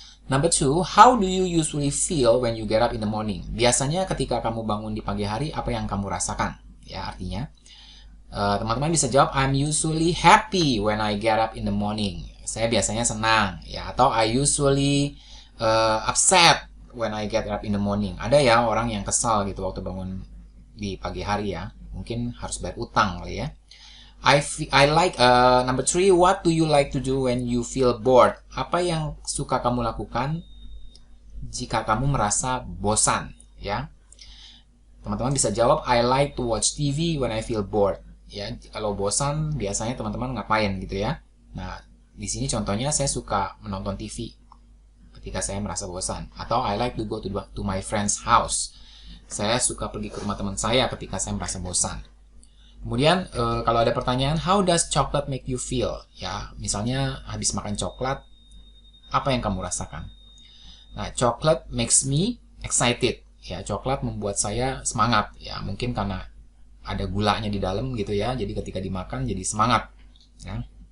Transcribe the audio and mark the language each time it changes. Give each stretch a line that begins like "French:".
English: Number 2, how do you usually feel when you get up in the morning?
Indonesian: Biasanya ketika kamu bangun di pagi hari, apa yang kamu rasakan? Ya, artinya teman-teman bisa jawab
English: I'm usually happy when I get up in the morning.
Indonesian: Saya biasanya senang ya, atau
English: I usually upset when I get up in the morning.
Indonesian: Ada ya orang yang kesal gitu waktu bangun di pagi hari ya, mungkin harus bayar utang kali ya.
English: I like number 3, what do you like to do when you feel bored?
Indonesian: Apa yang suka kamu lakukan jika kamu merasa bosan ya? Teman-teman bisa jawab
English: I like to watch TV when I feel bored.
Indonesian: Ya, kalau bosan biasanya teman-teman ngapain gitu ya. Nah, di sini contohnya saya suka menonton TV ketika saya merasa bosan, atau
English: I like to go to my friend's house.
Indonesian: Saya suka pergi ke rumah teman saya ketika saya merasa bosan. Kemudian kalau ada pertanyaan,
English: how does chocolate make you feel?
Indonesian: Ya, misalnya habis makan coklat, apa yang kamu rasakan?
English: Nah, chocolate makes me excited.
Indonesian: Ya, coklat membuat saya semangat. Ya, mungkin karena ada gulanya di dalam gitu ya. Jadi ketika dimakan jadi semangat. Ya.